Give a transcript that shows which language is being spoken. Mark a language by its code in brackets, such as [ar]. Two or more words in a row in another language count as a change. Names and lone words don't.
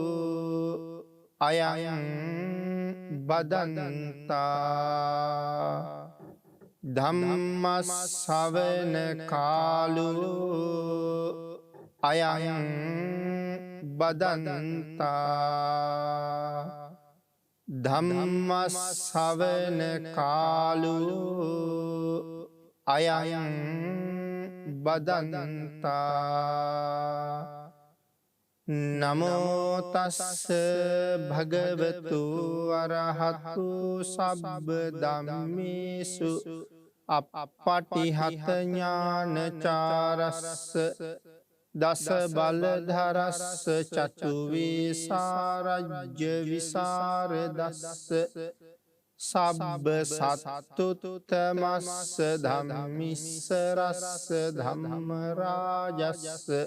[pi] අයං බදන්තා ධම්ම ශ්‍රවණ කාලෝ අයං බදන්තා ධම්ම ශ්‍රවණ කාලෝ අයං බදන්තා නමෝ තස්ස භගවතු අරහතු සබ්බ ධම්මේසු අප්පටිහත ඥානචාරස්ස දස බලධරස්ස චතු විසරජ්‍ය විසරදස්ස සබ්බ සත්තුත්තමස්ස ධම්මිස්සරස්ස ධම්ම රාජස්ස